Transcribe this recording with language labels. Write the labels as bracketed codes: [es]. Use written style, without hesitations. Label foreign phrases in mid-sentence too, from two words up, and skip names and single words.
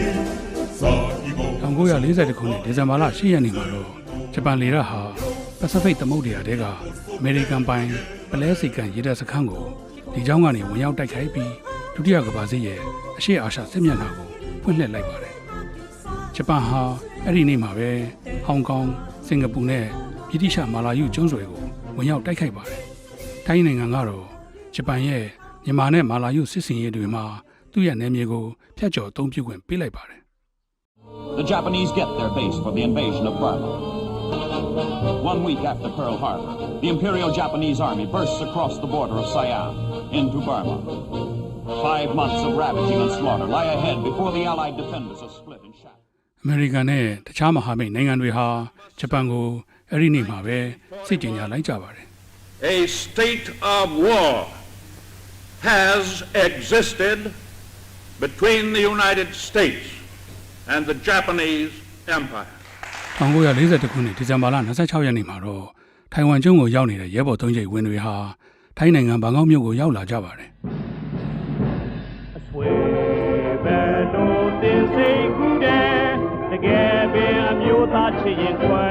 [my] 1940 ခုနှစ်ဒီဇင်ဘာလ10ရက်နေ့မှာတော့ဂျပန်လေတပ်ဟာပစိဖိတ်သမုဒ္ဒရာထဲကအမေရိကန်ပို င်ပလဲစီကန်ရေတပ်စခန်းကိုဒီကြောင်းကနေဝင်ရောက်တိုက်ခိုက်ပြီးဒုတိယကမ္ဘာစစ်ရဲ့အရှေ့အာရှစစ်မျက်နှာကိုဖွင့်လှစ်လိုက်ပါတယ်။ဂျပန်ဟာအဲ့ဒီနေ့မှာပဲဟောင်ကောင်၊စင်ကာပူနဲ့ဗြိတိရှမာလာယုကျွန်းဆွယ်ကိုဝင်ရောက်တိုက်ခိုက်ပါတယ်။ထိုင်းနိုင်ငံကတော့ဂျပန်ရဲ့မြန်မာနဲ့မာလာယုစစ်စင်ရေးတွေမှာသူ့ရဲ့နယ်မြေကိုဖျက်ချော်အသုံးပြုခွင့်ပေးလိုက်ပါတယ်။ [en] The Japanese get their base for the invasion of Burma. 1 week after Pearl Harbor, the Imperial Japanese Army bursts across the border of Siam into Burma. 5 months of ravaging and slaughter lie ahead before the Allied defenders are split and shattered. [my] အမေရိကန်နဲ့တခြားမဟာမိတ်နိုင်ငံတွေဟာဂျပန်ကိုအဲ့ဒီနေ့မှာပဲစစ်ကြေညာလိုက်ကြပါတယ် [en] A state of war has existed between the United States and the Japanese Empire. [my] 1942ခုနှစ်ဒီဇင်ဘာလ26ရက်နေ့မှာတော့ထိုင်ဝမ်ကျွန်းကိုရောက်နေတဲ့ရဲဘော်3ကျိပ်ဝင်တွေဟာထိုင်းနိုင်ငံဘန်ကောက်မြို့ကိုရောက်လာကြပါတယ် အဆွေပဲတို့တင်စိတ်ကူးတယ်တကယ်ပင်အမျိုးသားချစ်ရင်ခွဲ